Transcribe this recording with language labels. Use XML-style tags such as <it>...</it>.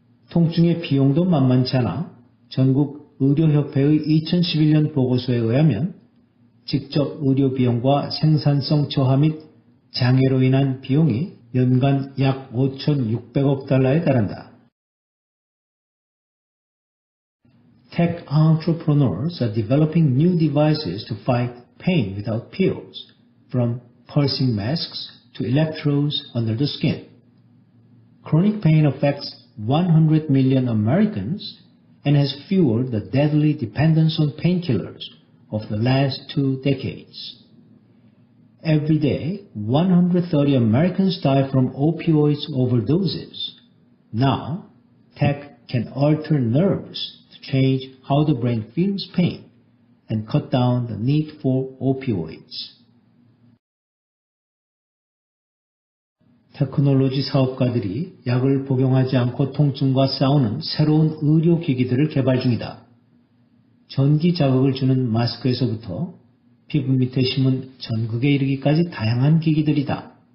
<ko>통증의 비용도 만만치 않아 전국 의료협회의 2011년 보고서에 의하면 직접 의료 비용과 생산성 저하 및 장애로 인한 비용이 연간 약 5,600억 달러에 달한다.</ko> <en>Tech entrepreneurs are developing new devices to fight pain without pills, from pulsing masks to electrodes under the skin. Chronic pain affects 100 million Americans and has fueled the deadly dependence on painkillers of the last 2 decades. Every day, 130 Americans die from opioids overdoses. Now, tech can alter nerves to change how the brain feels pain and cut down the need for opioids.</en> <ko>테크놀로지 사업가들이 약을 복용하지 않고 통증과 싸우는 새로운 의료기기들을 개발 중이다. 전기 자극을 주는 마스크에서부터 피부 밑에 심은 전극에 이르기까지 다양한 기기들이다.</ko>